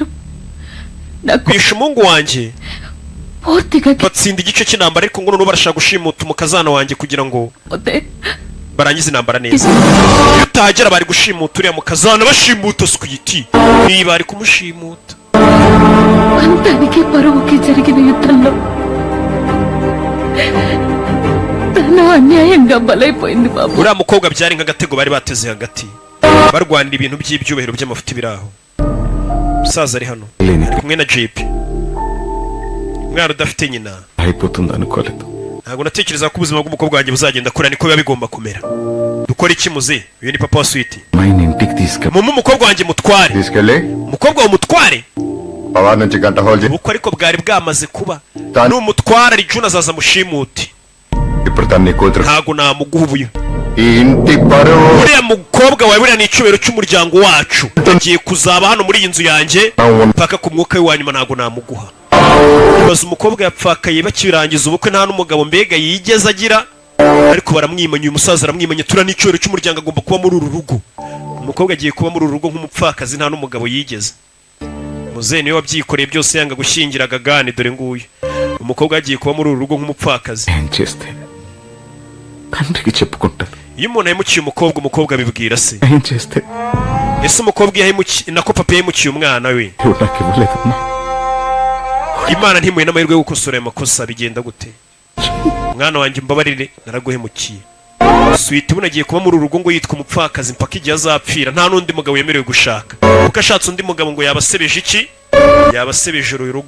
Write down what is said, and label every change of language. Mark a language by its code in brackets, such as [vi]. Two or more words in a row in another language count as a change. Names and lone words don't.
[rw] Bisha umungu wanjye. Portiga batsinda igice cy'intambara ariko ngo none barashaka gushimuta umukazana wanjye kugira ngo barangize intambara neza. Utahagera bari gushimuta uriya mukazana bashimuta Sweetie. Niba ari kumushimuta. [te] అంతానికి పరువుకి జరిగిన యుద్ధంలో తన అన్యాయంగా బలైపోయింది బాబు. [rw] uriya mukobwa byari nk'agatego bari bateze hagati barwanira ibintu by'ibyubahiro by'amafuti biraho. Musaza ari hano kumwe na JP. Umwana udafite nyina [te] అయిపోతుంది అనుకోలేదు. [rw] ntabwo natekereza ko ubuzima bw'umukobwa wanjye buzagenda kure, niko biba bigomba kumera. Dukora iki muze? Uyu ni papa wa Sweety. [te] మైన్ ఇంటికి తీసుకెళ్ళి [rw] Mama umukobwa wanjye mutware. Umukobwa wa mutware? [te] పవా నుంచి గంట హోల్జీ [rw] Uko ariko bwari bwamaze kuba. Tan- N'umutware ari Juna azaza mushimuti. [te] ఇప్పుడు తన్ని కూతురు [rw] Ntabwo namuguha ubuyo. [te] ఈ ఇంటి పరువు [rw] Uriya mukobwa wawe buriya ni icyubahiro cy'umuryango wacu. Agiye kuzaba hano muri iyi nzu yanjye mpaka ku mwuka we wa nyuma, ntabwo namuguha. Baza umukobwa yapfakaye bakirangiza ubukwe, nta n'umugabo mbega yigeze agira, ariko baramwimanya. Uyu musaza aramwimanya. Tura n'icyubahiro cy'umuryango, agomba kuba muri uru rugo. Umukobwa agiye kuba muri uru rugo nk'umupfakazi, nta n'umugabo yigeze. Muzehe niwe wabyikoreye byose, yanga gushyingira Gagani. Dore nguyu umukobwa agiye kuba muri uru rugo nk'umupfakazi. [te] ఏం చేస్తే తండ్రికి చెప్పుకుంటారు, [rw] Iyo umuntu yahemukiye umukobwa, umukobwa abibwira se. [te] ఏం చేస్తే [rw] Ese umukobwa yahemukiye nako papa yahemukiye umwana we, [te] దేవుడు నాకు ఇవ్వలేదమ్మా. [rw] Imana ntimuhe n'amahirwe yo gukosora ayo makosa, bigenda gute? Mwana wanjye mbabarire, naraguhemukiye. Sweety ubu nagiye kuba muri uru rugo ngo yitwa umupfakazi mpaka igihe azapfira, nta n'undi mugabo yemerewe gushaka. Kuko ashatse undi mugabo ngo yabasebeje iki? Yabasebeje uru rugo.